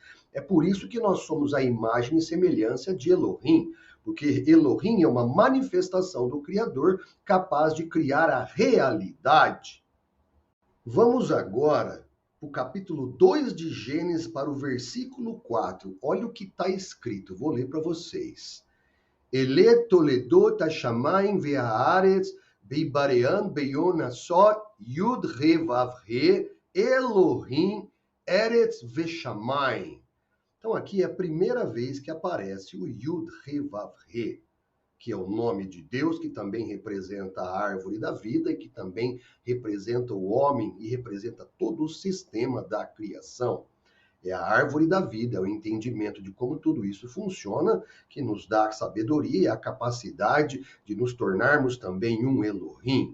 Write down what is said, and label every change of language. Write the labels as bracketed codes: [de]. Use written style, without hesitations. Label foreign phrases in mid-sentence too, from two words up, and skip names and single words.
[pt] É por isso que nós somos a imagem e semelhança de Elohim, porque Elohim é uma manifestação do Criador capaz de criar a realidade. Vamos agora para o capítulo 2 de Gênesis, para o versículo 4. Olha o que está escrito, vou ler para vocês. [he] אלה תולדות השמים והארץ בהבראם ביום עשות יוד הא ואו הא אלהים ארץ ושמים. [pt] Então aqui é a primeira vez que aparece o [he] יוד הא ואו הא, [pt] que é o nome de Deus, que também representa a árvore da vida e que também representa o homem e representa todo o sistema da criação. É a árvore da vida, é o entendimento de como tudo isso funciona, que nos dá a sabedoria e a capacidade de nos tornarmos também um Elohim.